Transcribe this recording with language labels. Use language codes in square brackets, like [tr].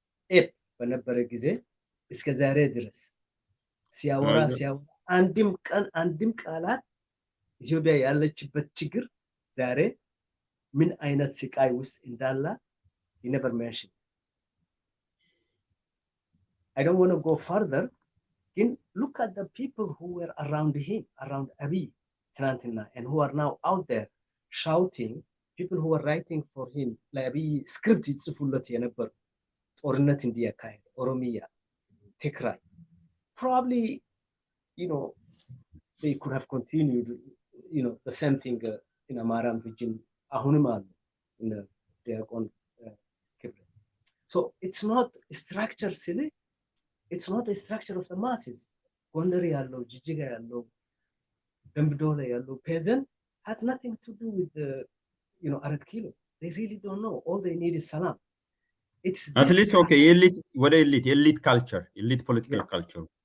[am] ኤፕ በነበረ ጊዜ እስከ ዛሬ ድረስ ሲያወራ አንድም ቀን አንድም ቃላት ኢትዮጵያ ያለችበት ችግር ዛሬ ምን አይነት ስቃይ ውስጥ እንዳለ [en] he never mentioned. I don't want to go further. Look at the people who were around him, around Abiy [am] ትናንትና, [en] and who are now out there shouting, people who were writing for him, [am] ለአቢይ ስክሪፕት ይጽፉለት የነበሩ ጦርነት እንዲያካሄድ ኦሮሚያ፣ ትግራይ, [en] probably they could have continued the same thing in Amaran region [am] አሁንም አሉ [en] in ዲያቆን ክብረ. So it's not structure silly, it's not a structure of the masses. [am] ጎንደር ያለው ጅጅጋ ያለው ደምቢዶሎ ያለው [en] peasant has nothing to do with the [am] አራት ኪሎ. [en] They really don't know. All they need is salam. It's at least okay, elite culture, elite political culture.